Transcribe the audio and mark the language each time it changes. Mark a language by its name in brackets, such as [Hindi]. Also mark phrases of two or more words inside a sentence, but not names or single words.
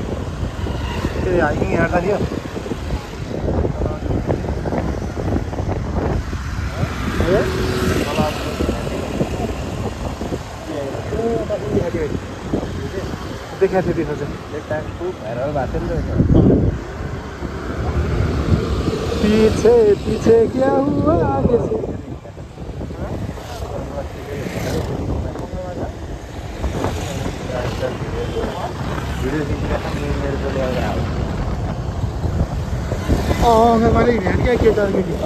[Nepali] त्यो हाइकिङ हेर्दा थियो देखाएको थियो चाहिँ खुब भाइरल भएको थियो नि त [Hindi] पीछे पीछे क्या हुआ आगे से हमारे इंडियन क्या किया जाएंगे